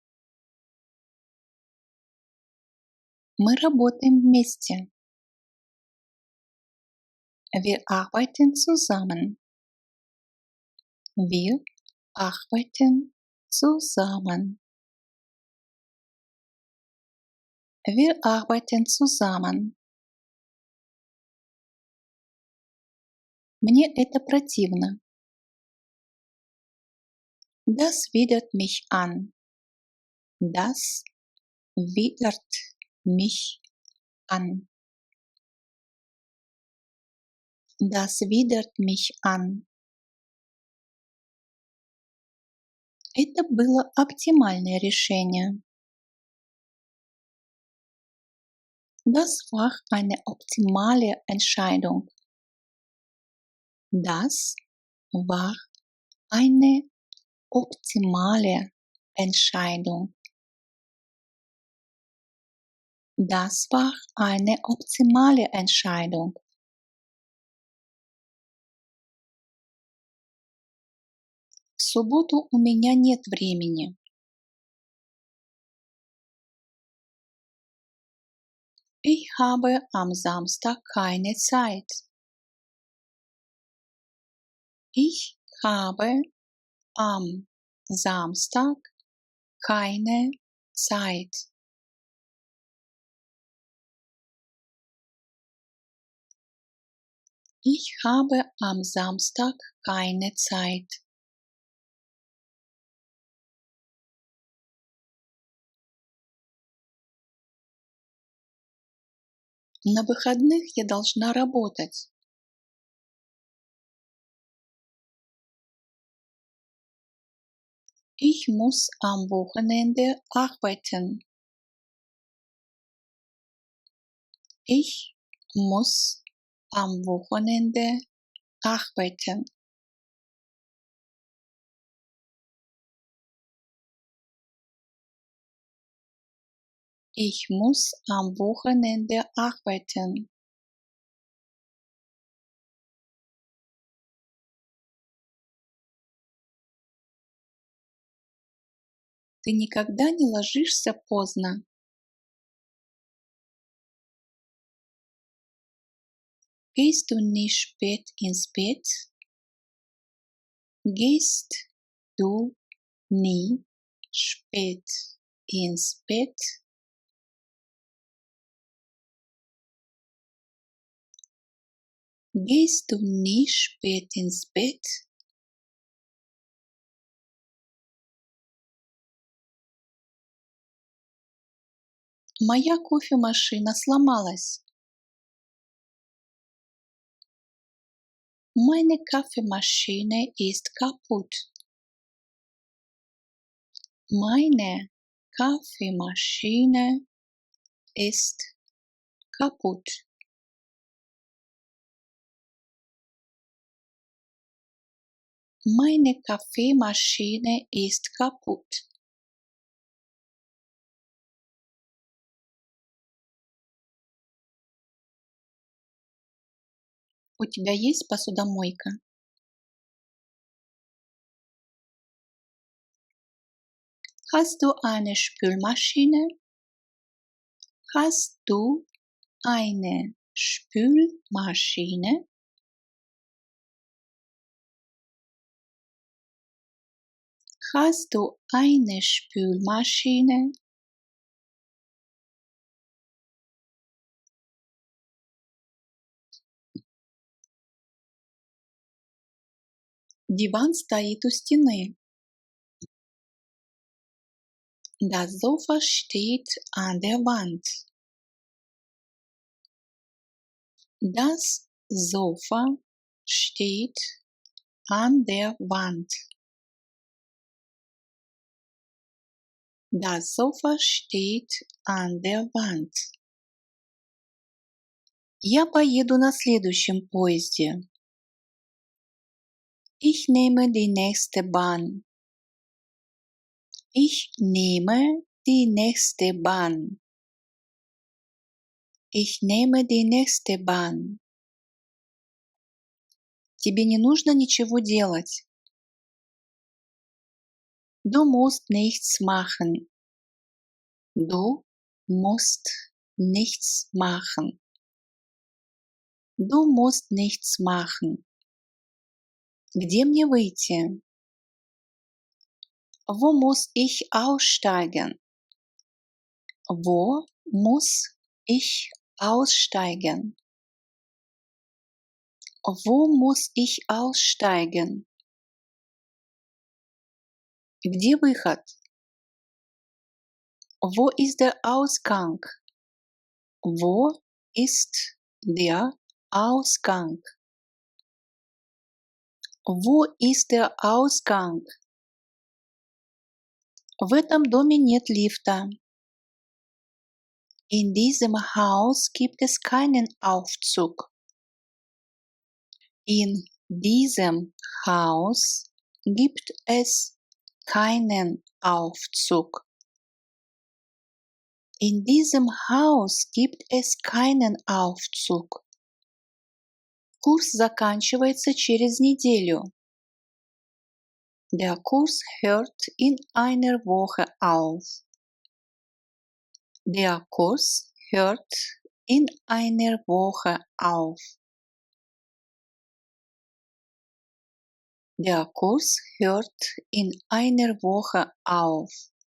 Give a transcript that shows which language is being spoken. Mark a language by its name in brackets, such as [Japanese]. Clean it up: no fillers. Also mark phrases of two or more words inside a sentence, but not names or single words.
[Russian] Мы работаем вместе. [German] Wir arbeiten zusammen. Wir arbeiten zusammen. Wir arbeiten zusammen. [Russian] Мне это противно. [German] Das widert mich an. Das widert mich an. Das widert mich an. [Russian] Это было оптимальное решение. [German] Das war eine optimale Entscheidung. Das war eine optimale Entscheidung. Das war eine optimale Entscheidung. [Russian] В субботу у меня нет времени. [German] Ich habe am Samstag keine Zeit. Ich habe am Samstag keine Zeit. Ich habe am Samstag keine Zeit. [Russian] На выходных я должна работать. [German] Ich muss am Wochenende arbeiten. Ich muss am Wochenende arbeiten. Ich muss am Wochenende arbeiten. [Russian] Ты никогда не ложишься поздно. [German] Gehst du nicht spät ins Bett? Gehst du nie spät ins Bett? Gehst du nie spät ins Bett? [Russian] Моя кофемашина сломалась. [German] Meine Kaffeemaschine ist kaputt. Meine Kaffeemaschine ist kaputt. Meine Kaffeemaschine ist kaputt. [Russian] У тебя есть посудомойка? [German] Hast du eine Spülmaschine? Hast du eine Spülmaschine? Hast du eine Spülmaschine? [Russian] Диван стоит у стены. [German] Das Sofa steht an der Wand. Das Sofa steht an der Wand. Das Sofa steht an der Wand. [Russian] Я поеду на следующем поезде. [German] Ich nehme die nächste Bahn. Ich nehme die nächste Bahn. Ich nehme die nächste Bahn. [Russian] Тебе не нужно ничего делать. [German] Du musst nichts machen. Du musst nichts machen. Du musst nichts machen. [Russian] Где мне выйти? [German] Wo muss ich aussteigen? Wo muss ich aussteigen? Wo muss ich aussteigen? [Russian] Где выход? [German] Wo ist der Ausgang? Wo ist der Ausgang? Wo ist der Ausgang? [Russian] В этом доме нет лифта. [German] In diesem Haus gibt es keinen Aufzug. In diesem Haus gibt es keinen Aufzug. In diesem Haus gibt es keinen Aufzug. [Russian] Курс заканчивается через неделю. [German] Der Kurs hört in einer Woche auf. Der Kurs hört in einer Woche auf. Der Kurs hört in einer Woche auf.